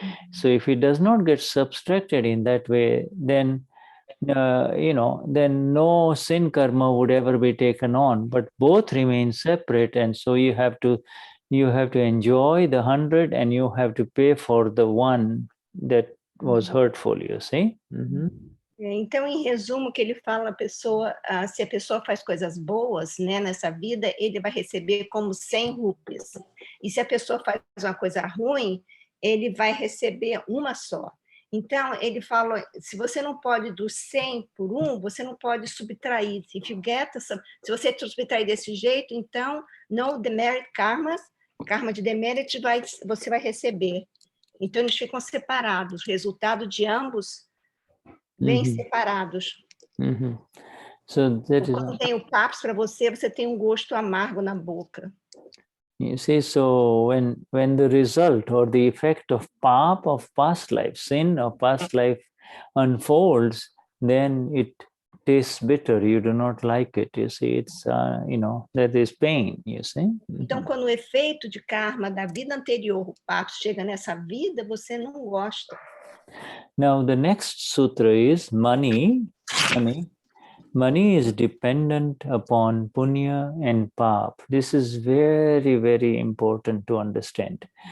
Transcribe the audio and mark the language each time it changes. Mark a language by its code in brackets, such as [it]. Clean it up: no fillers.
[en] So if it does not get subtracted in that way, then then no sin karma would ever be taken on, but both remain separate, and so you have to enjoy the 100 and you have to pay for the one that was hurtful, you see. [pt] Então, em resumo, que ele fala, se a pessoa faz coisas boas, né, nessa vida, ele vai receber como 100 rupias. E se a pessoa faz uma coisa ruim, ele vai receber uma só. Então, ele fala, se você não pode do 100 por 1, você não pode subtrair. Se você subtrair desse jeito, então, [en] no demerit karmas, [pt] Karma de demérito você vai receber. Então, eles ficam separados. O resultado de ambos vem separados. [en] So that is [pt] Quando tem o paps para você, você tem um gosto amargo na boca. [en] You see, so when the result or the effect of pap of past life, sin of past life unfolds, then it tastes bitter. You do not like it. You see, it's that is pain. You see. [pt] Então, quando o efeito de karma da vida anterior, o paps, chega nessa vida, você não gosta. [en] Now the next sutra is money. Money is dependent upon punya and pap. This is very, very important to understand.